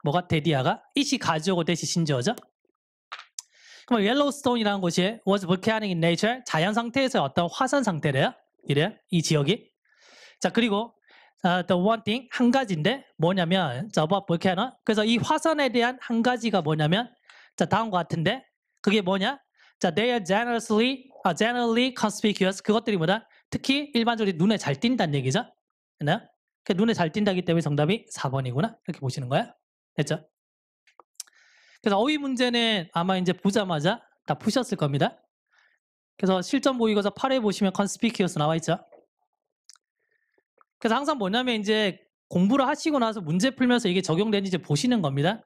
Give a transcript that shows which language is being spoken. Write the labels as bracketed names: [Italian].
[Korean] 뭐가 대디아가 it이 가지오고 대시 신조어죠. 그럼 옐로우스톤이라는 곳이 [English] was volcanic in nature, [Korean] 자연 상태에서 어떤 화산 상태래요. 이래요. 이 지역이. 자, 그리고 [English] the one thing, [Korean] 한 가지인데 뭐냐면 자, [English] about volcano. [Korean] 그래서 이 화산에 대한 한 가지가 뭐냐면 자, 다음과 같은데 그게 뭐냐? [English] 자, they are generally conspicuous. [Korean] 그것들이 뭐다? 특히 일반적으로 눈에 잘 띈다는 얘기죠. 네? 눈에 잘 띈다기 때문에 정답이 4번이구나. 이렇게 보시는 거야. 됐죠? 그래서 어휘 문제는 아마 이제 보자마자 다 푸셨을 겁니다. 그래서 실전 모의고사 8회 보시면 conspicuous 나와 있죠. 그래서 항상 뭐냐면 이제 공부를 하시고 나서 문제 풀면서 이게 적용되는지 이제 보시는 겁니다.